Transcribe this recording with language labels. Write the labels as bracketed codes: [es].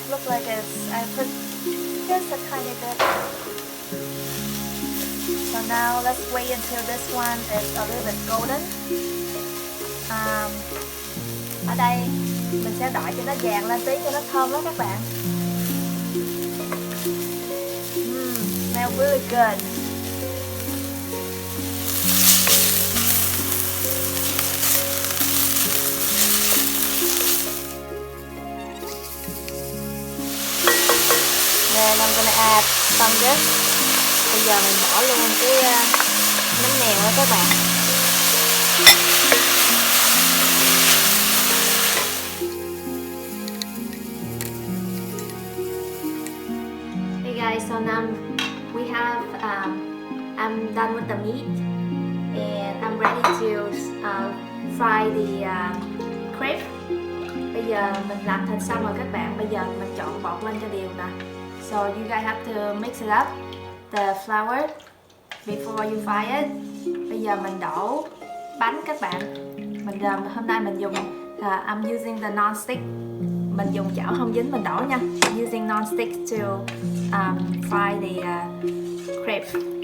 [en] Look like I put just a tiny bit. So now let's wait until this one is a little bit golden. [vi] Ở đây mình sẽ đợi cho nó vàng lên tí cho nó thơm đó các bạn. [en] Smells really good. Then I'm gonna add fungus. [vi] Bây giờ mình bỏ luôn cái nấm mèo đó các bạn. [en] Hey guys, so now we have I'm done with the meat and I'm ready to fry the crepe. [vi] Bây giờ mình làm thịt xong rồi các bạn. Bây giờ mình trộn bột lên cho đều nè. [en] So you guys have to mix it up, the flour, before you fry it. [vi] Bây giờ mình đổ bánh các bạn. Hôm nay mình dùng [en] I'm using the non-stick. [vi] Mình dùng chảo không dính mình đổ nha. [en] I'm using non-stick to fry the crepe.